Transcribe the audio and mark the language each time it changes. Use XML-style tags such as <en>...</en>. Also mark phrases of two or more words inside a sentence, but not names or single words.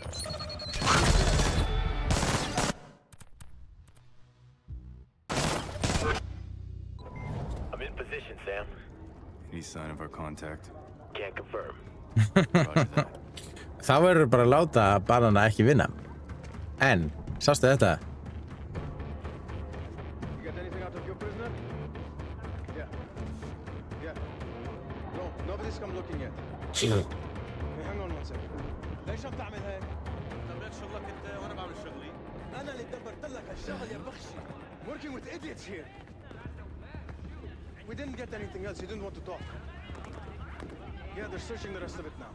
<en>I'm in position, Sam. Any sign of our contact? Can't confirm.</en> <is>Það verður bara að láta banana ekki vinna. En, sástu þetta?</is> <en>You got anything out of your prisoner? Yeah. No, nobody's come looking yet. Hey, hang on one second.</en> <ar>ليش عم تعمل هيك؟ تعمل شغلك انت وانا بعمل شغلي. انا اللي دبرت لك هالشغل يا بخشي.</ar> <en>Working with idiots here. We didn't get anything else. You didn't want to talk. Yeah, they're searching the rest of it now.</en>